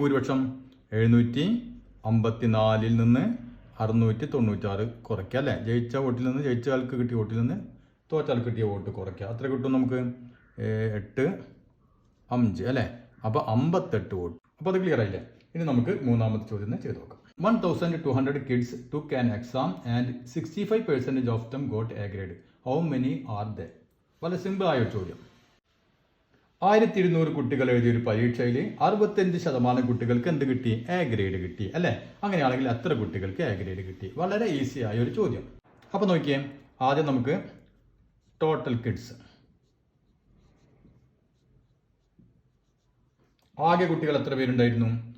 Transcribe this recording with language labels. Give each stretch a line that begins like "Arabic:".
Malayalam: ഭൂരിപക്ഷം 754 നിന്ന് 696 കുറയ്ക്കുക അല്ലേ? ജയിച്ച വോട്ടിൽ നിന്ന്, ജയിച്ച ആൾക്ക് കിട്ടിയ വോട്ടിൽ നിന്ന് തോറ്റ ആൾക്ക് കിട്ടിയ വോട്ട് കുറയ്ക്കുക. അത്ര കിട്ടും നമുക്ക് 8, 5 അല്ലേ? അപ്പോൾ 58 വോട്ട്. അപ്പോൾ അത് ക്ലിയർ ആയില്ലേ? ഇനി നമുക്ക് മൂന്നാമത്തെ ചോദ്യം ചെയ്ത് നോക്കാം.
English: 1200 kids took an exam and 65% of them got A grade. How many are they?
Malayalam: വളരെ സിമ്പിൾ ആയ ഒരു ചോദ്യം. 1200 കുട്ടികൾ എഴുതിയ ഒരു പരീക്ഷയിൽ 65% കുട്ടികൾക്ക് എന്ത് കിട്ടി? എ ഗ്രേഡ് കിട്ടി അല്ലേ? അങ്ങനെയാണെങ്കിൽ എത്ര കുട്ടികൾക്ക് എ ഗ്രേഡ് കിട്ടി? വളരെ ഈസി ആയ ഒരു ചോദ്യം. അപ്പോൾ നോക്കിയേ, ആദ്യം നമുക്ക് ടോട്ടൽ കിഡ്സ്, ആകെ കുട്ടികൾ എത്ര പേരുണ്ടായിരുന്നു?